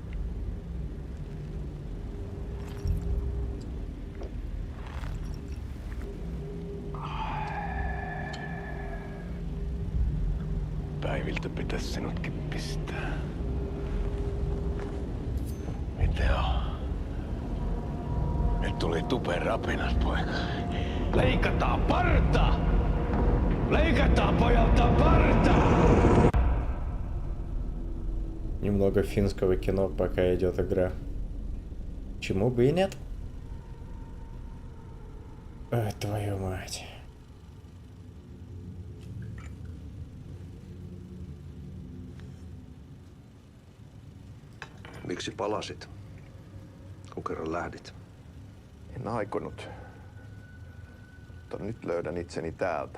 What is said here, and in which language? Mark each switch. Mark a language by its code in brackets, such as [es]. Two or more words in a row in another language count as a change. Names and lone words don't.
[fi] Päiviltä pitäis sinutkin pistää. Miten on? Nyt tuli tupen rapinat, poika. Leikataan parta! Leikataan pojalta parta! [ru] Немного финского кино, пока идет игра. Чему бы и нет? Ой, твою мать. [fi] Miksi palasit, kun kerran lähdit? En aikonut. Mutta nyt löydän itseni täältä.